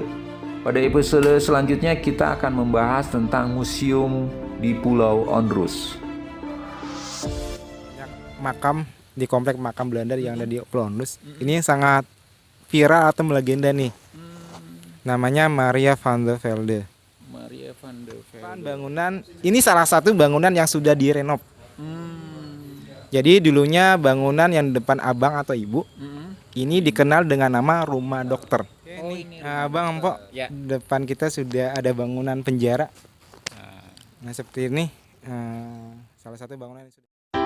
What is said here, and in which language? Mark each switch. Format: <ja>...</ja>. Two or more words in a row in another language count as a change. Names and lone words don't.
<id>Pada episode selanjutnya kita akan membahas tentang museum di Pulau Onrus. Makam di komplek makam Belanda yang ada di Pulau Onrus. Ini sangat viral atau melegenda nih. Namanya Maria van der Velde. Maria van der Velde. Bangunan ini salah satu bangunan yang sudah direnov. Jadi dulunya bangunan yang depan abang atau ibu ini dikenal dengan nama rumah dokter. Abang Empok, Ya. depan kita sudah ada bangunan penjara. Nah seperti ini, salah satu bangunan yang sudah</id>